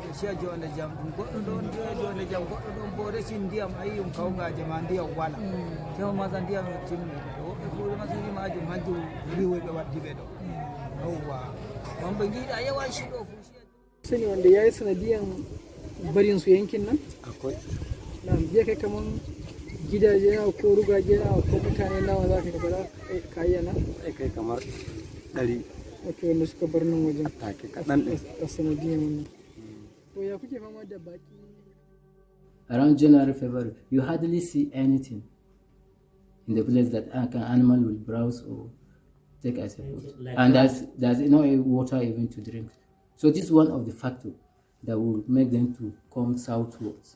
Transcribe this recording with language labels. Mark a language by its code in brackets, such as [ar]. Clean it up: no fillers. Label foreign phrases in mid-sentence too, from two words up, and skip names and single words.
[ff] dia jonde jam goɗɗo ɗon jonde jam goɗɗo ɗon bo resi ndiyam ayi kawgaje ma ndiyam wala tewa masa ndiyam timmi woɓɓe fuure masiri majum hanjum riwoy ɓe waddi ɓe ɗo yawwa on ɓe jiiɗa yawan shiɗo fu [ha] sani wanda ya yi sanadiyan barin su yankin nan akwai na biya kai kaman gidaje na ko rugaje na ko mutane nawa za ka gaba kayyana kai kamar 100 wato wanda suka bar nan wajen take kaɗan ɗin a sanadiyan wannan to ya kuke fama da baki [en] around January, February, you hardly see anything in the place that an animal will browse or take as a food. And there's no water even to drink. So this is one of the factors that will make them to come southwards.